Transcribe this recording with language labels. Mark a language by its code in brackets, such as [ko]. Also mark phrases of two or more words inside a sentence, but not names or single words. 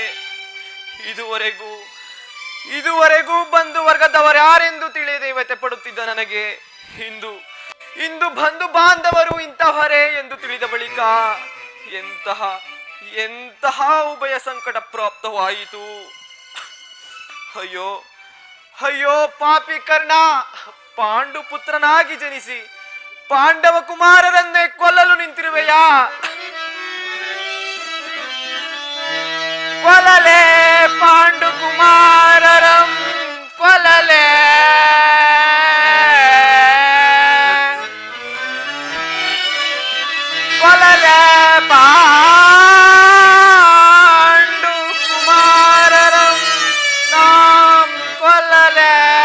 [kn] ಇದುವರೆಗೂ ಬಂಧು ವರ್ಗದವರ್ಯಾರೆಂದು ತಿಳಿಯದೆ ವ್ಯಥೆ ಪಡುತ್ತಿದ್ದ ನನಗೆ ಇಂದು ಬಂಧು ಬಾಂಧವರು ಇಂತಹವರೇ ಎಂದು ತಿಳಿದ ಬಳಿಕ ಎಂತಹ ಉಭಯ ಸಂಕಟ ಪ್ರಾಪ್ತವಾಯಿತು. ಅಯ್ಯೋ ಪಾಪಿ ಕರ್ಣ, ಪಾಂಡು ಪುತ್ರನಾಗಿ ಜನಿಸಿ ಪಾಂಡವ ಕುಮಾರರನ್ನೇ ಕೊಲ್ಲಲು ನಿಂತಿರುವೆಯಾ? ಕೊಲ್ಲಲೇ ಪಾಂಡು ಕುಮಾರರಂ ಕೊಲ್ಲಲೇ. ಪಾಂಡು ಕುಮಾರರಂ ನಾಂ ಕೊಲ್ಲಲೇ.